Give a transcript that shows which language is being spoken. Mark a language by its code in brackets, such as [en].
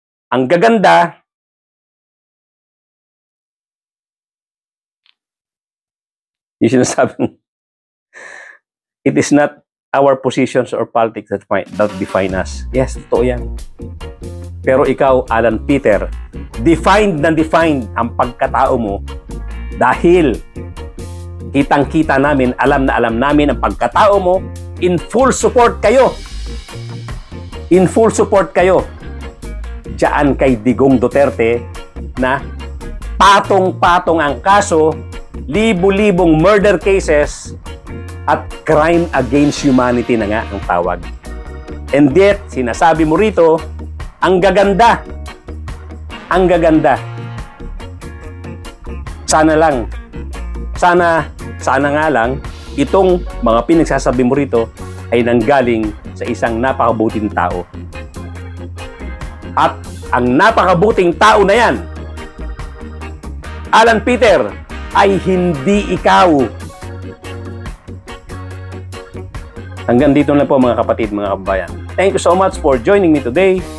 [tl] Ang gaganda, yung sinasabing, [en] it is not our positions or politics that define us. [tl] Yes, totoo yan. Pero ikaw, Alan Peter, defined ang pagkatao mo dahil kitang-kita namin, alam na alam namin ang pagkatao mo, [en] in full support [tl] kayo. [en] In full support [tl] kayo diyan kay Digong Duterte na patong-patong ang kaso, libo-libong murder cases at crime against humanity na nga ang tawag. And yet, sinasabi mo rito, ang gaganda. Ang gaganda. Sana nga lang, itong mga pinagsasabi mo rito ay nanggaling sa isang napakabuting tao. At ang napakabuting tao na yan, Alan Peter, ay hindi ikaw. Hanggang dito na po mga kapatid, mga kababayan. [en] Thank you so much for joining me today.